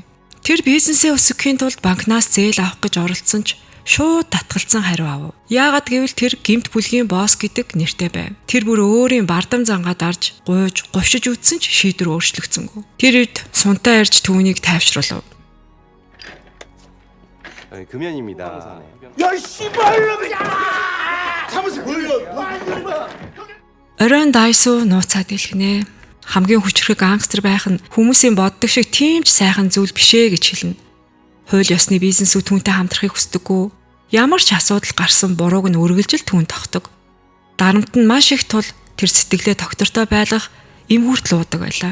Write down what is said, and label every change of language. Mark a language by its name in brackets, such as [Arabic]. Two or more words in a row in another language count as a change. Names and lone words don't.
[Mongolian] Тэр бизнесээ өсгөхийн тулд банкнаас зээл авах гэж оролцсон ч шууд татгалцсан хариу авав. Яагаад гэвэл тэр гэмт бүлгийн босс гэдэг нэртэй байв. Тэр бүр өөрийн бардам зангаа дарж, гуйж, говшиж үтсэн ч шийдвэр өөрчлөгдсөнгүй. Тэр үед сунтаа ирж түүнийг тайвшруулав. [Korean] 금연입니다. 야 씨발놈이야! 참으세요. [Mongolian] Оройн Дайсу нууцаад илгэнэ. Хамгийн хүчрэг гангстер байх нь хүмүүсийн боддог шиг тийм ч сайхан зүйл бишээ гэж хэлнэ. Хууль ёсны бизнесүүд түүнтэй хамтрахыг хүсдэггүй. Ямар ч асуудал гарсан бурууг нь үргэлжил түүнд тогтдог. Дарамт нь маш их тул тэр сэтгэлээ тогтвортой байлгах эм хүртэл уудаг байлаа.